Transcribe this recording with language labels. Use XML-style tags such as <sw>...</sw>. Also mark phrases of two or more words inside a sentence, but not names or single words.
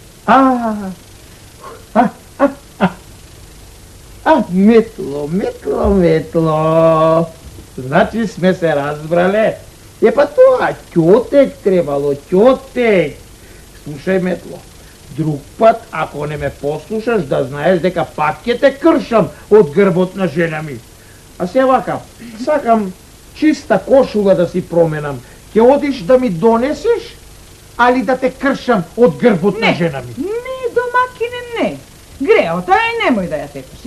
<mk>Metlo. Значи сме се разбрале. Па то, ќотек требало, ќотек. Слушај, Метло, друг пат, ако не ме послушаш, да знаеш дека пак ќе те кршам од грбот на жена ми. А се вака, сакам чиста кошула да си променам. Ќе одиш да ми донесеш, али да те кршам од грбот на жена ми? Не, домакине, не. Греота е, немој да ја секаш.</mk>